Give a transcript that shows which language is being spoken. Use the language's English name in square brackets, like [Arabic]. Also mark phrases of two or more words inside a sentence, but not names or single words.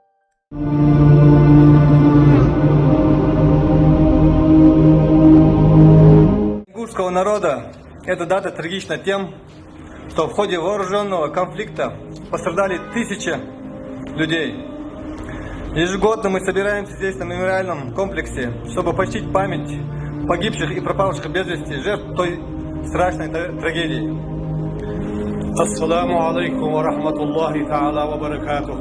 [Russian] Ингушского народа эта дата трагична тем, что в ходе вооруженного конфликта пострадали тысячи людей. Ежегодно мы собираемся здесь на мемориальном комплексе, чтобы почтить память погибших и пропавших без вести жертв той страшной трагедии. [Arabic] السلام عليكم ورحمة الله تعالى وبركاته.